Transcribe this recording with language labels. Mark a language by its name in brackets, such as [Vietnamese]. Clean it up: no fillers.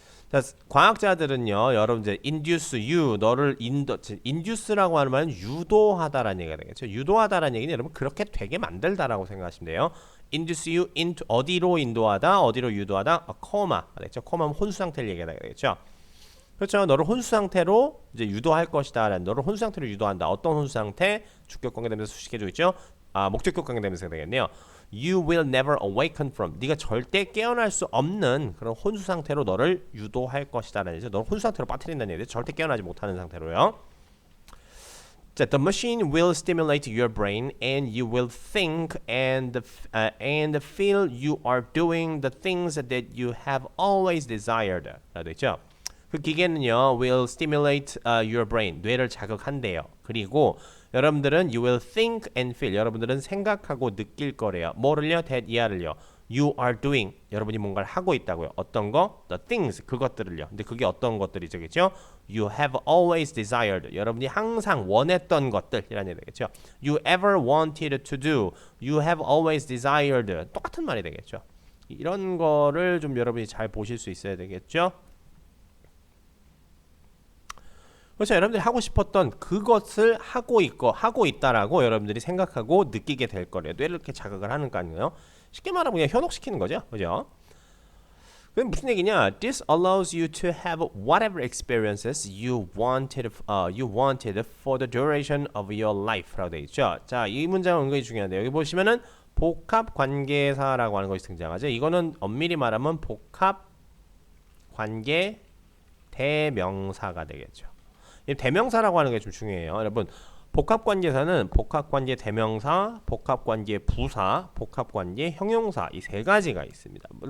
[Korean] 자, 과학자들은요, 여러분 이제 [English] induce you, [Korean] 너를 induce라고 하는 말은 유도하다라는 얘기가 되겠죠. 유도하다라는 얘기는 여러분 그렇게 되게 만들다라고 생각하시면 돼요. [English] induce you into [Korean] 어디로 인도하다, 어디로 유도하다, [English] a coma. [Korean] 그렇죠? coma는 혼수 상태를 얘기하게 되겠죠. 그렇죠. 너를 혼수 상태로 이제 유도할 것이다. 너를 혼수 상태로 유도한다. 어떤 혼수 상태? 주격 관계되면서 수식해주고 있죠. 목적격 관계되면서 되겠네요. [English] You will never awaken from. [Korean] 네가 절대 깨어날 수 없는 그런 혼수 상태로 너를 유도할 것이다라는 얘기죠. 너를 혼수 상태로 빠뜨린다는 얘기죠. 절대 깨어나지 못하는 상태로요. [English] 자, the machine will stimulate your brain and you will think and feel you are doing the things that you have always desired. [Korean] 라고 있죠. 그 기계는요, [English] will stimulate your brain, [Korean] 뇌를 자극한대요. 그리고 여러분들은 [English] you will think and feel, [Korean] 여러분들은 생각하고 느낄 거래요. 뭐를요? that 이하를요. [English] You are doing. [Korean] 여러분이 뭔가를 하고 있다고요. 어떤 거? [English] The things. [Korean] 그것들을요. 근데 그게 어떤 것들이죠? 그죠? [English] You have always desired. [Korean] 여러분이 항상 원했던 것들이라는 얘기 되겠죠. [English] You ever wanted to do. You have always desired. [Korean] 똑같은 말이 되겠죠. 이런 거를 좀 여러분이 잘 보실 수 있어야 되겠죠. 그렇죠. 여러분들이 하고 싶었던 그것을 하고 있다라고 여러분들이 생각하고 느끼게 될 거래요. 뇌를 이렇게 자극을 하는 거 아니에요. 쉽게 말하면 그냥 현혹시키는 거죠. 그죠? 그럼 무슨 얘기냐? [English] This allows you to have whatever experiences you wanted for the duration of your life라고 되어 있죠. [Korean] 자, 이 문장은 은근히 중요한데 여기 보시면은 복합 관계사라고 하는 것이 등장하죠. 이거는 엄밀히 말하면 복합 관계 대명사가 되겠죠. 이 대명사라고 하는 게 좀 중요해요. 여러분, 복합관계사는 복합관계 대명사, 복합관계 부사, 복합관계 형용사 이 세 가지가 있습니다.